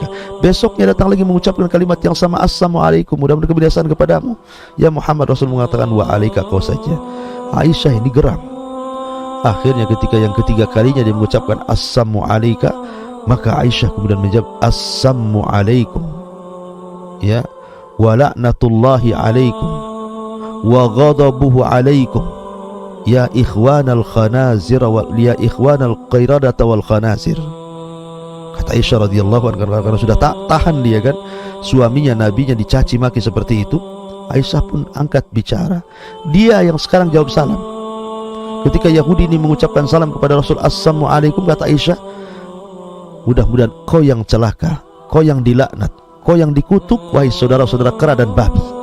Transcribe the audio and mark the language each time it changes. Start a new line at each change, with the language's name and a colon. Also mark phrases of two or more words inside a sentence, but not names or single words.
Indonesian: Besoknya datang lagi mengucapkan kalimat yang sama assalamualaikum, mudah-mudahan kebinasaan kepadamu ya Muhammad. Rasul mengatakan
Arabic: وعليك,
Indonesian: kau saja. Aisyah ini geram. Akhirnya ketika yang ketiga kalinya dia mengucapkan assalamualaikum, maka Aisyah kemudian menjawab
Arabic: السلام عليكم يا ولعنة الله عليكم وغضبه عليكم يا إخوان الخنازير ويا إخوان القردة والخنازير.
Indonesian: Kata Aisyah
Arabic: رضي الله عنها,
Indonesian: karena sudah tak tahan dia kan, suaminya nabinya dicaci maki seperti itu. Aisyah pun angkat bicara, dia yang sekarang jawab salam. Ketika Yahudi ini mengucapkan salam kepada Rasul assalamualaikum, kata Aisyah, mudah-mudahan kau yang celaka, kau yang dilaknat, kau yang dikutuk, wahai saudara-saudara kera dan babi.